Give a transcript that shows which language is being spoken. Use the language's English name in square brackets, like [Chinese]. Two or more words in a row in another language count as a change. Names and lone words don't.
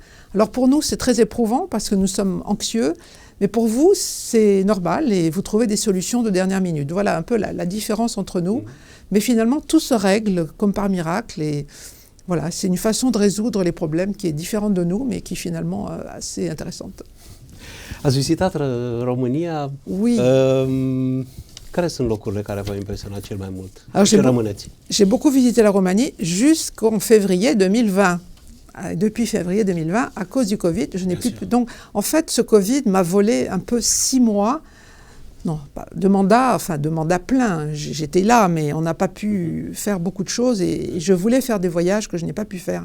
[French] Alors pour nous, c'est très éprouvant parce que nous sommes anxieux, mais pour vous, c'est normal et vous trouvez des solutions de dernière minute. Voilà un peu la différence entre nous. Mais finalement, tout se règle comme par miracle, et voilà, c'est une façon de résoudre les problèmes qui est différente de nous, mais qui finalement est assez intéressante. [Romanian] Ați vizitat România? [French] Oui. [Romanian] Care sunt locurile care v-au impresionat cel mai mult? [French] Alors, [Romanian] Ce rămâneți? [French] J'ai beaucoup visité la Roumanie jusqu'en février 2020. Depuis février 2020, à cause du Covid, je n'ai plus... Donc, en fait, ce Covid m'a volé un peu 6 mois, non, de mandat plein. J'étais là, mais on n'a pas pu faire beaucoup de choses, et je voulais faire des voyages que je n'ai pas pu faire.